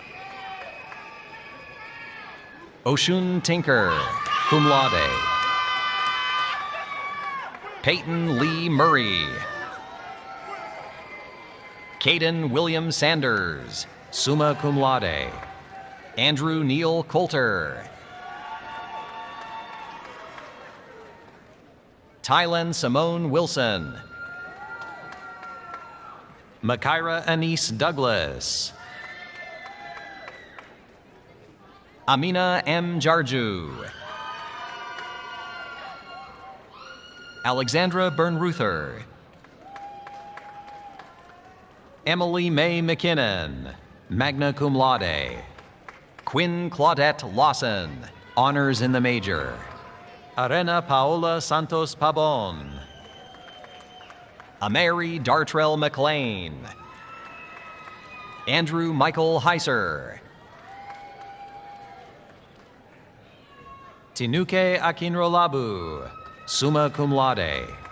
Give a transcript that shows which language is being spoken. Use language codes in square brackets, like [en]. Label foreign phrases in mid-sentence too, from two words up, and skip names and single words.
[en] Oshun Tinker, [la] cum laude. [en] Peyton Lee Murray. Caden William Sanders, [la] summa cum laude. [en] Andrew Neil Coulter. Tylen Simone Wilson. Makira Anise Douglas. Amina M. Jarju. Alexandra Bernruther. Emily Mae McKinnon, [la] magna cum laude. [en] Quinn Claudette Lawson, honors in the major. Arena Paola Santos Pabon. Amary Dartrell McLean. Andrew Michael Heiser. Tinuke Akinrolabu, [la] summa cum laude.